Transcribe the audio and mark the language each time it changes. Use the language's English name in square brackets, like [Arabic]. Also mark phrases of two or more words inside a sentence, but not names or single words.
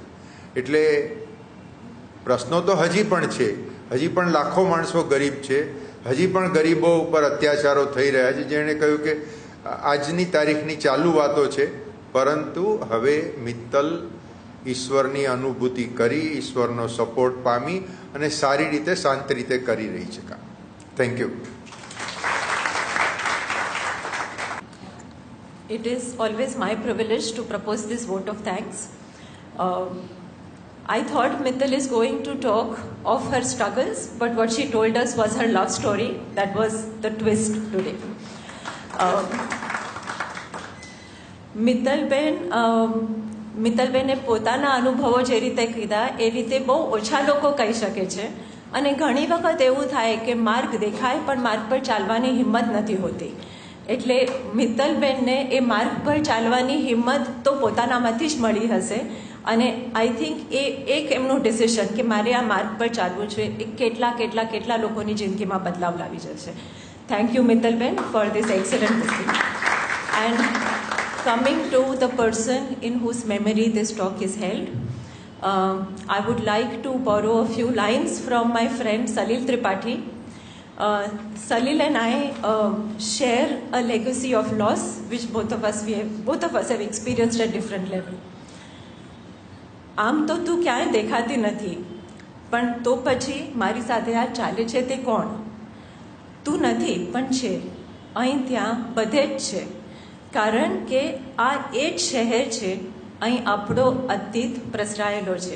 [Gujarati] એટલે પ્રશ્નો તો હજી પણ છે, હજી પણ લાખો માણસો ગરીબ છે, હજી પણ ગરીબો ઉપર અત્યાચારો થઈ રહ્યા છે. જેણે કહ્યું કે આજની તારીખની ચાલુ વાતો છે, પરંતુ હવે મિત્તલ ઈશ્વરની અનુભૂતિ કરી, ઈશ્વરનો સપોર્ટ પામી અને સારી રીતે શાંત રીતે કરી રહી છે કામ. [English] thank you. It is always my privilege to propose this vote of thanks. I thought Mittal is going to talk of her struggles, but what she told us was her love story. That was the twist today. [Gujarati] મિત્તલબેને પોતાના અનુભવો જે રીતે કીધા એ રીતે બહુ ઓછા લોકો કહી શકે છે અને ઘણી વખત એવું થાય કે માર્ગ દેખાય પણ માર્ગ પર ચાલવાની હિંમત નથી હોતી. એટલે મિત્તલબેનને એ માર્ગ પર ચાલવાની હિંમત તો પોતાનામાંથી જ મળી હશે અને [English] I think [Gujarati] એ એક એમનું ડિસિઝન કે મારે આ માર્ગ પર ચાલવું છે એ કેટલા લોકોની જિંદગીમાં બદલાવ લાવી જશે. [English] thank you Mittalben for this excellent decision. એન્ડ coming to the person in whose memory this talk is held, I would like to borrow a few lines from my friend Salil Tripathi. Salil and I share a legacy of loss which both of us have experienced at different level. [Gujarati] આમ તો તું ક્યાંય દેખાતી નથી, પણ તો પછી મારી સાથે આ ચાલે છે તે કોણ? તું નથી પણ છે, અહીં ત્યાં બધે જ છે, કારણ કે આ એ જ શહેર છે, અહીં આપણો અતીત પ્રસરાયેલો છે.